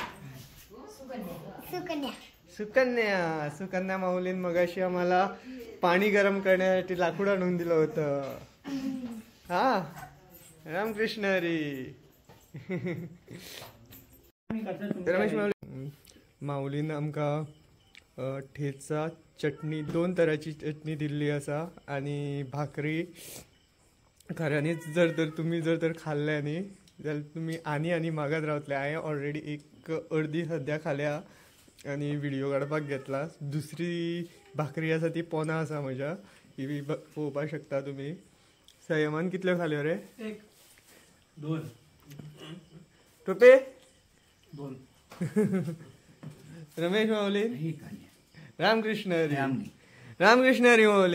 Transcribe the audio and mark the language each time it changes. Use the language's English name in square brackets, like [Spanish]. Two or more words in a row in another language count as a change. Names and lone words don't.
[Konkani] सुकन्या. [Marathi] सुकन्या माऊलीन मगाशी आम्हाला पाणी गरम करण्यासाठी लाकूड आणून दिलं होतं. [Konkani] हा रामकृष्ण हरी. रमेश माऊली. माऊलीन आमकां ठेचा चटणी 2 तरांची चटणी दिल्ली आसा आनी भाकरी. खऱ्यांनीच जर तर तुम्ही जर तर खाल्ल्या न्ही जाल्यार तुमी आनी मागत रावतले. हांवें ऑलरेडी एक अर्दी सद्या खाल्या आनी व्हिडिओ काडपाक घेतला. दुसरी भाकरी आसा ती पोना आसा म्हज्या, ही पळोवपाक शकता तुमी. संयमान कितल्यो खाल्यो रे? 2. टोपे 2. रमेश माऊली. रामकृष्ण हरी. रामकृष्ण हरी माऊली.